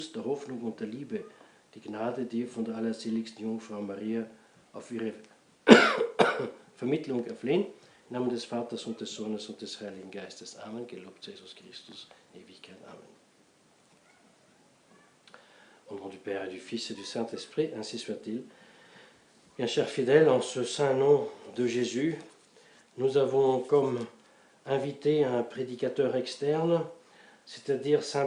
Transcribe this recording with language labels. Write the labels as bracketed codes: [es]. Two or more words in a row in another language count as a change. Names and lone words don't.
[de] der Hoffnung und der Liebe, die Gnade dir von der allerseligsten Jungfrau Maria auf ihre Vermittlung erflehen. Im Namen des Vaters und des Sohnes und des Heiligen Geistes. Amen. Gelobt sei Jesus Christus, in Ewigkeit. Amen. [fr] Au nom du Père et du Fils et du Saint-Esprit, ainsi soit-il. Bien chers fidèles, en ce saint nom de Jésus, nous avons comme invité un prédicateur externe, c'est-à-dire Saint